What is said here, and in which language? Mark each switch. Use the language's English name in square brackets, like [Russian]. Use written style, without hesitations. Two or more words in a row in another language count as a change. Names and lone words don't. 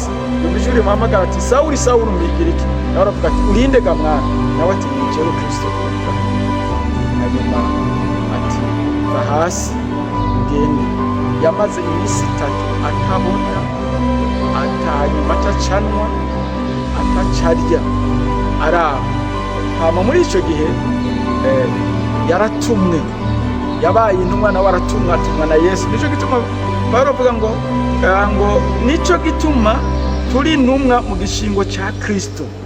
[Rundi] Yumva ijwi rimuhamagara ati Sawuli, Sawuli, umbigira iki? Nawe aravuga ati urinde ga mwana? Nawe ati ni jewe Kristo. Hanyuma ati va hasi ugende. Yamaze iminsi 3 atabona, atanyuma, atacanwa, atacarya, araho. Hama muri ico gihe yaratumwe, yabaye intumwa, nawe aratumwa na Yesu. Nico gituma Paulo avuga ngo nico gituma turi intumwa mu gishingo ca Kristo.